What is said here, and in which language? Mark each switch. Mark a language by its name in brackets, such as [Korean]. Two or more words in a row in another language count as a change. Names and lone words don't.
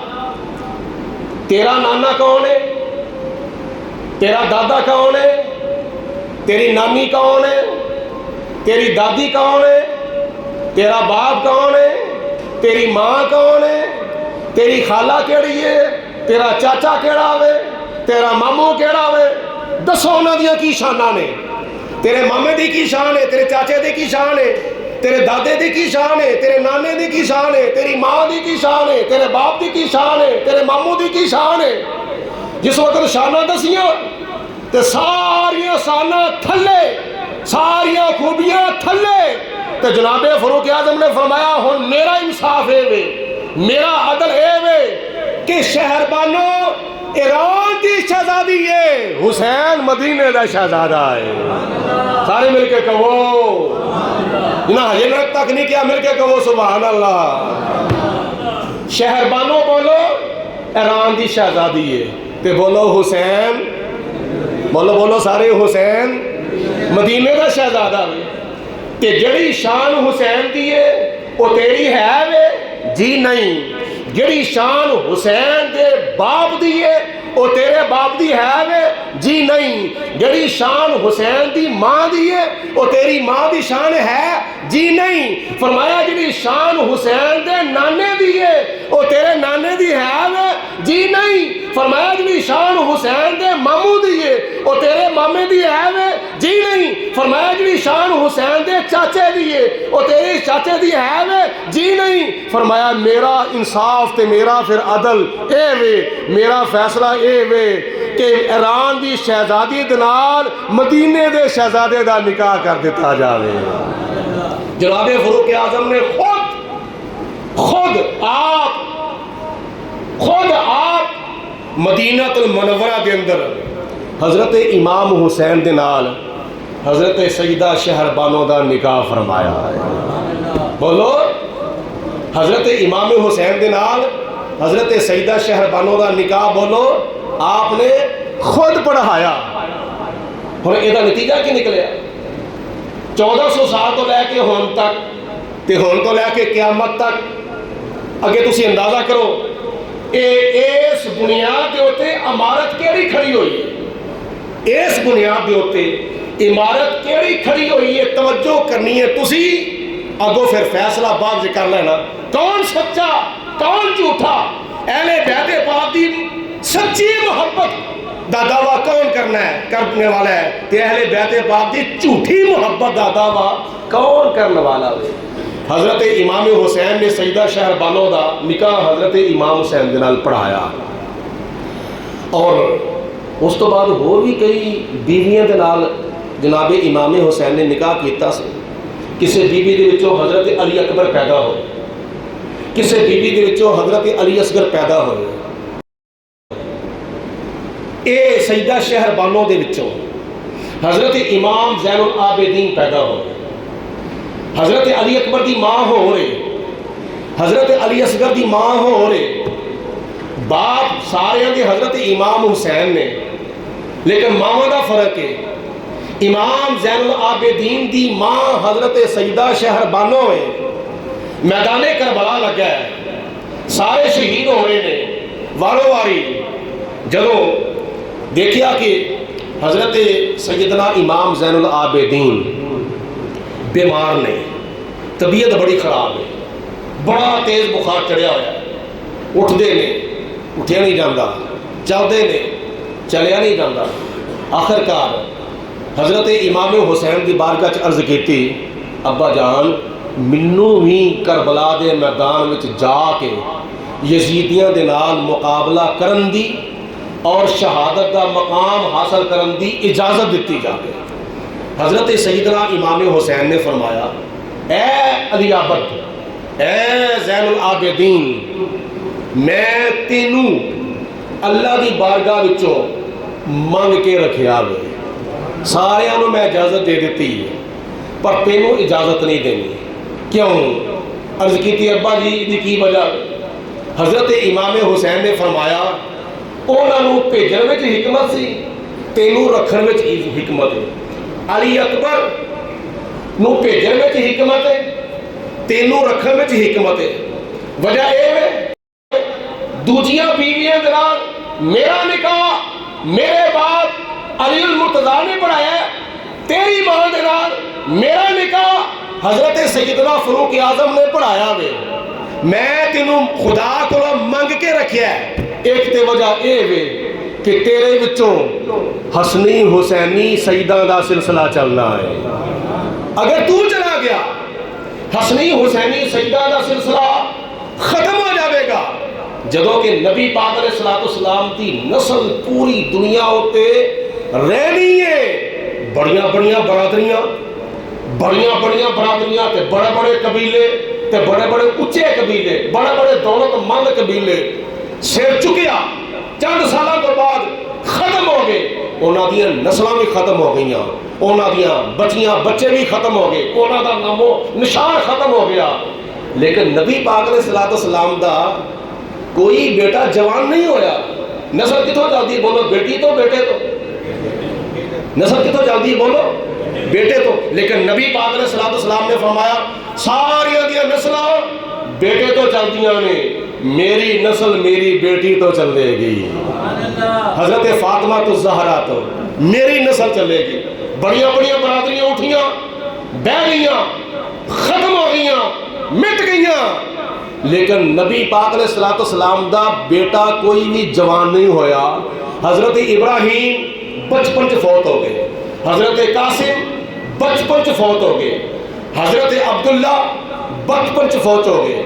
[Punjabi] تیرا نانا کون ہے تیرا دادا کون ہے تیری نانی کون ہے تیری دادی کون ہے تیرا باپ کون ہے تیری ماں کون ہے تیری خالہ کیڑی ہے تیرا چاچا کیڑا ہوئے تیرا ماموں کیڑا ہوئے دسو انہاں دیاں کی شاناں نے تیرے مامے دی کی شان ہے تیرے چاچے دی کی شان ہے تیرے دادے دی کی شان ہے تیرے نانے دی کی شان ہے تیری ماں دی کی شان ہے تیرے باپ دی کی شان ہے تیرے ماموں دی کی شان ہے جس وقت شاناں دسیاں تے ساریاں شاناں تھلے ساریاں خوبیاں تھلے تو جناب فاروق اعظم نے فرمایا ہن میرا انصاف ہے وے میرا عدل ہے وے کہ شہر بانو ایران دی شہزادی ہے حسین مدینے دا شہزادہ ہے سارے مل کے کہو نہ ہجرت تک نہیں کیا مل کے کہو سبحان اللہ شہر بانو بولو ایران دی شہزادی ہے تے بولو حسین بولو سارے حسین مدینے دا شہزادہ ہے تے جڑی شان حسین دی ہے وہ تیری ہے وے جی نہیں جڑی شان حسین دے باپ دی ہے وہ تیرے باپ دی ہے وے جی نہیں جڑی شان حسین دی ماں دی ہے وہ تیری ماں دی شان ہے جی نہیں فرمایا جڑی شان حسین دے نانے دی ہے وہ تیرے نانے دی ہے وے جی نہیں فرمایا جڑی شان حسین دے ماموں دی ہے وہ تیرے مامے دی ہے وے جی نہیں۔ فرمایا جی شان حسین دے چاچے دی ہے وہ تیری چاچے دی ہے وے؟ جی نہیں۔ فرمایا میرا انصاف تے میرا پھر عدل اے وے، میرا فیصلہ اے وے کہ ایران دی شہزادی دے نال مدینے دے شہزادے دا نکاح کر دیتا جاوے۔ جناب فاروق اعظم نے خود آپ مدینہ المنورہ دے اندر حضرت امام حسین دے نال حضرت سیدہ شہر بانو دا نکاح فرمایا ہے۔ بولو، حضرت امام حسین دے نال حضرت سیدہ شہر بانو دا نکاح بولو آپ نے خود پڑھایا۔ اور یہ نتیجہ کی نکلیا؟ 1400 سال تو لے کے ہون تک تے ہون تو لے کے قیامت تک اگے تسی اندازہ کرو اس بنیاد دے اوتے عمارت کیڑی کھڑی ہوئی ہے؟ اس بنیاد دے اوتے عمارت کیڑی کھڑی ہوئی ہے؟ توجہ کرنی ہے تسی، اگو پھر فیصلہ بعد کر لینا کون سچا کون جھوٹا۔ اہل بیت پاک دی سچی محبت دا دعویٰ کون کرنے والا ہے تے اہل بیت پاک دی جھوٹی محبت دا دعویٰ کون کرنے والا ہے؟ حضرت امام حسین نے سیدہ شہر بانو دا نکاح حضرت امام حسین دے نال پڑھایا، اور اس تو بعد ہو بھی کئی بیویاں دے نال جناب امام حسین نے نکاح کیتا سی۔ کسے بیوی دے وچوں حضرت علی اکبر پیدا ہوئے، کسے بیوی دے وچوں حضرت علی اصغر پیدا ہوئے۔ اے سیدہ شہر بانو دے وچوں حضرت امام زین العابدین پیدا ہوئے، حضرت علی اکبر دی ماں ہو رہے، حضرت علی اصغر دی ماں ہو رہے، باپ سارے دے حضرت امام حسین نے، لیکن ماں دا فرق ہے۔ امام زین العابدین دی ماں حضرت سیدہ شہر بانو ہے، میدان کربلا لگا ہے، سارے شہید ہو رہے ہیں وارو واری۔ جدوں دیکھیا کہ حضرت سیدنا امام زین العابدین بیمار نے، طبیعت بڑی خراب ہے، بڑا تیز بخار چڑھیا ہوا ہے، اٹھتے نے اٹھیا نہیں جاتا، چلتے نے چلیا نہیں جاتا۔ آخرکار حضرت امام حسین دی بارگاہ چ عرض کیتی، ابا جان منو بھی کربلا دے میدان وچ جا کے یزیدیاں دے نال مقابلہ کرن دی اور شہادت دا مقام حاصل کرن دی اجازت دیتی جائے۔ حضرت سیدنا امام حسین نے فرمایا، اے علی عبد، اے زین العابدین، میں تینوں اللہ دی بارگاہ وچوں منگ کے رکھیا وے، سارے انہوں میں اجازت دے دیتی ہے پر تینوں اجازت نہیں دینی۔ کیوں؟ عرض کی تھی ابا جی دی کی وجہ؟ حضرت امام حسین نے فرمایا انہوں بھیجن وچ حکمت سی، تینوں رکھن وچ حکمت ہے۔ علی اکبر نو بھیجن وچ حکمت ہے، تینوں رکھن وچ حکمت ہے۔ وجہ یہ ہے دوجیاں بیویاں دے نال میرا نکاح میرے بعد علی المرتضیٰ نے پڑھایا ہے، تیری ماں دے نال میرا نکاح حضرت سیدنا فاروق اعظم نے پڑھایا وے۔ میں تینوں خدا کو منگ کے رکھیا ہے، ایک تے وجہ اے وے کہ تیرے وچوں حسنی حسینی سیدہ دا سلسلہ چلنا ہے۔ اگر تو چلا گیا حسنی حسینی سیدہ دا سلسلہ ختم ہو جاوے گا، جدوں کہ نبی پاک علیہ السلام دی نسل پوری دنیا ہوتے رہنی ہے۔ بڑیاں بڑیاں برادریاں تے بڑے بڑے قبیلے تے بڑے بڑے اچھے قبیلے، بڑے بڑے دولت مند قبیلے سر چکیا چند سالہ تو بعد ختم ہو گئے، انہاں دیاں نسلاں بھی ختم ہو گئیاں، انہاں دیاں بچیاں بچے بھی ختم ہو گئے، انہاں دا نام و نشان ختم ہو گیا۔ لیکن نبی پاک علیہ السلام دا کوئی بیٹا جوان نہیں ہویا۔ نسل کتوں جلدی بولو؟ بیٹی تو بیٹے تو، نسل کتوں جلدی بولو؟ بیٹے تو۔ لیکن نبی پاک علیہ السلام نے فرمایا ساری دیا نسلیں بیٹے تو چلدیاں نے، میری نسل میری بیٹی تو چلے گی۔ حضرت فاطمہ الزہرا تو میری نسل چلے گی۔ بڑیاں بڑیاں برادریاں اٹھیاں بہ گئیاں ختم ہو گئیاں مٹ گئیاں، لیکن نبی پاک علیہ السلام دا بیٹا کوئی بھی جوان نہیں ہویا۔ حضرت ابراہیم بچپن چ فوت ہو گئے، حضرت قاسم بچپن چ فوت ہو گئے، حضرت عبداللہ بچپن چ فوت ہو گئے۔